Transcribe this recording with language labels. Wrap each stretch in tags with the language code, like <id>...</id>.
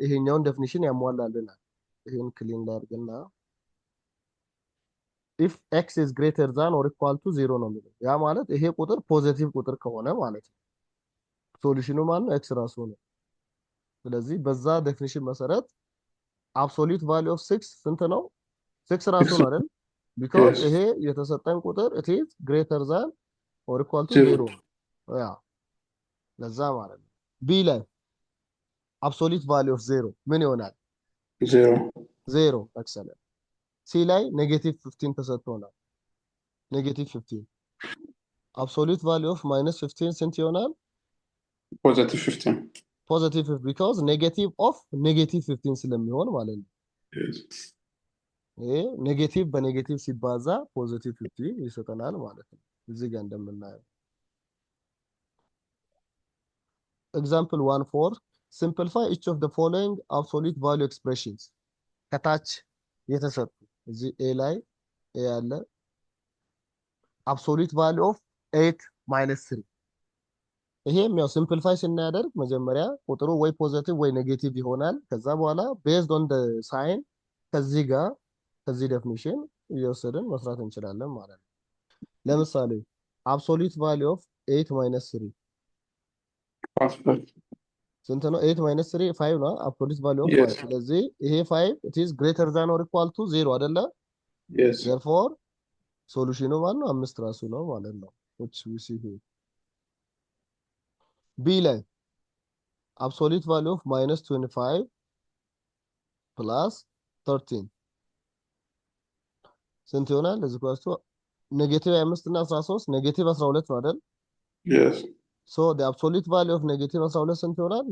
<am>ይሄኛውን ዴፊኒሽን ያሟላልናል። ይሄን ክሊን ላድርግና</am> <en>if x is greater than or equal to 0</en> <am>ነው የሚለው። ያ ማለት ይሄ ቁጥር ፖዚቲቭ ቁጥር ከሆነ ማለት ነው። ሶሉሽኑ ማን ነው? x ራሱ ነው። ስለዚህ በዛ ዴፊኒሽን መሰረት absolute value of 6 ስንት ነው? 6 ራሱ ነው አይደል?</am> <en>because</en> <am>ይሄ የተሰጠን ቁጥር</am> <en>it is greater than or equal to 0</en> <am>ያ ለዛ ማለት ነው።</am> <en>b ላይ absolute value of 0</en> <am>ምን ይሆናል? 0 excellent። c ላይ ኔጌቲቭ 15 ተሰጥቶናል። ኔጌቲቭ 15 absolute value of -15 ስንት ይሆናል? ፖዚቲቭ 15 ፖዚቲቭ because ኔጌቲቭ ኦፍ ኔጌቲቭ 15 ስለሚሆን ማለት ነው። ይሄ ኔጌቲቭ በኔጌቲቭ ሲባዛ ፖዚቲቭ 15 ይሰጠናል ማለት ነው። እዚህ ጋር እንደምናየው</am> <en>example 1 simplify each of the following absolute value expressions</en> <am>ከታች የተሰጡ እዚህ a ላይ a ያለ absolute value of 8 minus 3 ይሄም ያው ሲምፕሊፋይ ስናደርግ መጀመሪያ ቁጥሩ ወይ ፖዚቲቭ ወይ ኔጌቲቭ ይሆናል። ከዛ በኋላ</am> <en>based on the sign</en> <am>ከዚህ ጋር ከዚህ ዴፊኒሽን እየወሰድን መስራት እንችላለን ማለት ነው። ለምሳሌ absolute value of 8 minus 3 ስንት ነው? 8 minus 3 5 ነው። absolute value of 5 ስለዚህ ይሄ 5</am> <en>it is greater than or equal to 0</en> <am>አይደለ? therefore ሶሉሽኑ ማን ነው? 5 ራሱ ነው ማለት ነው።</am> <en>which we see here b ላይ absolute value of -25 plus 13</en> <am>ስንት ይሆናል? እዚህ ኳስቱ ኔጌቲቭ 5 እና 13 ኔጌቲቭ 12 ነው አይደል?</am> <en>so the absolute value of negative 12</en> <am>ስንት ይሆናል?</am>